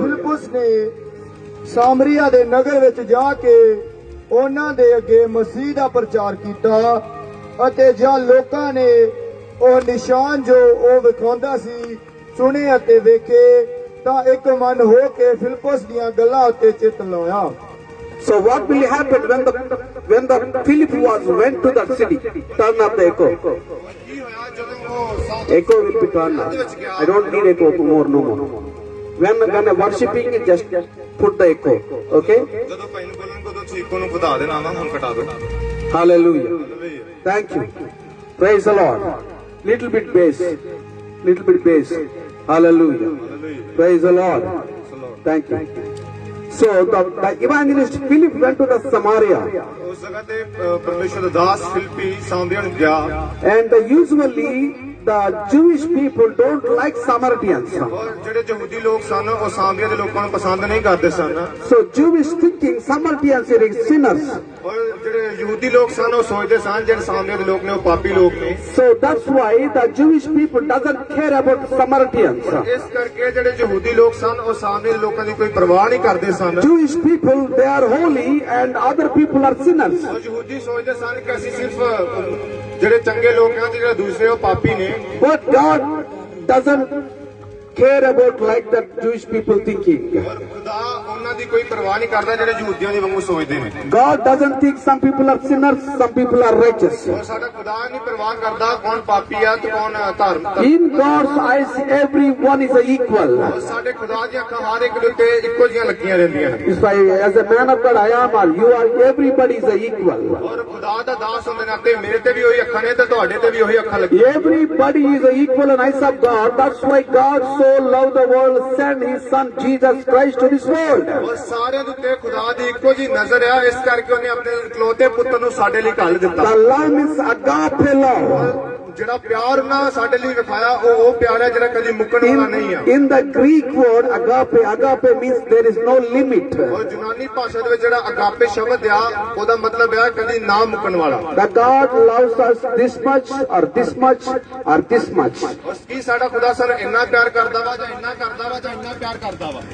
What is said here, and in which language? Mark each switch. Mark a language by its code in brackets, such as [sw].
[pa] ਫਿਲਿਪੁਸ ਨੇ ਸਾਮਰੀਆ ਦੇ ਨਗਰ ਵਿੱਚ ਜਾ ਕੇ ਉਹਨਾਂ ਦੇ ਅੱਗੇ ਮਸੀਹ ਦਾ ਪ੍ਰਚਾਰ ਕੀਤਾ ਅਤੇ ਜਾਂ ਲੋਕਾਂ ਨੇ ਉਹ ਨਿਸ਼ਾਨ ਜੋ ਉਹ ਵਿਖਾਉਂਦਾ ਸੀ ਸੁਣੇ ਅਤੇ ਵੇਖੇ ਤਾਂ ਇੱਕ ਮਨ ਹੋ ਕੇ ਫਿਲਿਪੁਸ ਦੀਆਂ ਗੱਲਾਂ ਉੱਤੇ ਚਿੱਤ ਲਾਇਆ। [en] So what will happen when the Philip went to that city? Turn up the echo. [pa] ਕੀ ਹੋਇਆ ਜਦੋਂ ਉਹ [en] Echo will be turned up. I don't need echo more, no more. When worshipping, just put the echo. Okay? [pa] ਜਦੋਂ ਭਾਈ ਨੂੰ ਬੋਲਣ ਕਦੋਂ ਚੀਕੋ ਨੂੰ ਵਧਾ ਦੇਣਾ ਵਾ ਹੁਣ ਘਟਾ ਦਿਓ। [en] Hallelujah. Thank you. Praise the Lord. Little bit bass. Little bit bass. Hallelujah. Praise the Lord. Thank you. So the evangelist Philip went to the Samaria. [pa] ਉਸ ਜਗ੍ਹਾ ਤੇ ਪਰਮੇਸ਼ਰ ਦਾ ਦਾਸ ਫਿਲਿੱਪੀ ਸਾਮਰੀਆ ਨੂੰ ਗਿਆ [en] And usually the Jewish people don't like Samaritans. [pa] ਔਰ ਜਿਹੜੇ ਯਹੂਦੀ ਲੋਕ ਸਨ ਉਹ ਸਾਮਰੀਆ ਦੇ ਲੋਕਾਂ ਨੂੰ ਪਸੰਦ ਨਹੀਂ ਕਰਦੇ ਸਨ [en] So Jewish thinking Samaritans are sinners. [pa] ਔਰ ਜਿਹੜੇ ਯਹੂਦੀ ਲੋਕ ਸਨ ਉਹ ਸੋਚਦੇ ਸਨ ਜਿਹੜੇ ਸਾਮਰੀਆ ਦੇ ਲੋਕ ਨੇ ਉਹ ਪਾਪੀ ਲੋਕ ਨੇ [en] So that's why the Jewish people doesn't care about Samaritans. [pa] ਇਸ ਕਰਕੇ ਜਿਹੜੇ ਯਹੂਦੀ ਲੋਕ ਸਨ ਉਹ ਸਾਮਰੀਆ ਦੇ ਲੋਕਾਂ ਦੀ ਕੋਈ ਪਰਵਾਹ ਨਹੀਂ ਕਰਦੇ ਸਨ [en] Jewish people, they are holy and other people are sinners. [pa] ਔਰ ਯਹੂਦੀ ਸੋਚਦੇ ਸਨ ਕਿ ਅਸੀਂ ਸਿਰਫ ਜਿਹੜੇ ਚੰਗੇ ਲੋਕ ਆ ਤੇ ਜਿਹੜੇ ਦੂਸਰੇ ਉਹ ਪਾਪੀ ਨੇ [en] But God doesn't care about like that Jewish people thinking. [pa] ਔਰ ਖੁਦਾ ਉਹਨਾਂ ਦੀ ਕੋਈ ਪਰਵਾਹ ਨਹੀਂ ਕਰਦਾ ਜਿਹੜੇ ਯਹੂਦੀਆਂ ਦੀ ਵਾਂਗੂ ਸੋਚਦੇ ਨੇ [en] God doesn't think some people are sinners, some people are righteous. [pa] ਔਰ ਸਾਡਾ ਖੁਦਾ ਨਹੀਂ ਪਰਵਾਹ ਕਰਦਾ ਕੌਣ ਪਾਪੀ ਆ ਤੇ ਕੌਣ ਧਾਰਮਿਕ [en] In God's eyes, everyone is equal. [pa] ਔਰ ਸਾਡੇ ਖੁਦਾ ਦੀਆਂ ਅੱਖਾਂ ਹਰ ਇੱਕ ਦੇ ਉੱਤੇ ਇੱਕੋ ਜਿਹੀਆਂ ਲੱਗੀਆਂ ਰਹਿੰਦੀਆਂ ਨੇ [en] If I, as a man of God, I am, or you are, everybody is equal. [pa] ਔਰ ਖੁਦਾ ਦਾ ਦਾਸ ਹੁੰਦੇ ਨਾਤੇ ਮੇਰੇ ਤੇ ਵੀ ਉਹੀ ਅੱਖਾਂ ਨੇ ਤੇ ਤੁਹਾਡੇ ਤੇ ਵੀ ਉਹੀ ਅੱਖਾਂ ਲੱਗੀਆਂ [en] Everybody is equal in eyes of God. That's why God so loved the world, sent His Son Jesus Christ to this world. [pa] ਔਰ ਸਾਰਿਆਂ ਦੇ ਉੱਤੇ ਖੁਦਾ ਦੀ ਇੱਕੋ ਜਿਹੀ ਨਜ਼ਰ ਆ ਇਸ ਕਰਕੇ ਉਹਨੇ ਆਪਣੇ ਇਕਲੌਤੇ ਪੁੱਤਰ ਨੂੰ ਸਾਡੇ ਲਈ ਘੱਲ ਦਿੱਤਾ [en] The love is agape love. [pa] ਜਿਹੜਾ ਪਿਆਰ ਉਹਨਾਂ ਸਾਡੇ ਲਈ ਵਿਖਾਇਆ ਉਹ ਪਿਆਰ ਹੈ ਜਿਹੜਾ ਕਦੀ ਮੁੱਕਣ ਵਾਲਾ ਨਹੀਂ ਆ [en] In the Greek word agape means there is no limit. [pa] ਔਰ ਯੂਨਾਨੀ ਭਾਸ਼ਾ ਦੇ ਵਿੱਚ ਜਿਹੜਾ ਅਗਾਪੇ ਸ਼ਬਦ ਆ ਉਹਦਾ ਮਤਲਬ ਹੈ ਕਦੀ ਨਾ ਮੁੱਕਣ ਵਾਲਾ [en] That God loves us this much or this much or this much. [pa] ਉਸ ਕੀ ਸਾਡਾ ਖੁਦਾ ਸਾਨੂੰ ਇੰਨਾ ਪਿਆਰ ਕਰਦਾ ਵਾ ਜਾਂ ਇੰਨਾ ਕਰਦਾ ਵਾ ਜਾਂ ਇੰਨਾ ਪਿਆਰ ਕਰਦਾ ਵਾ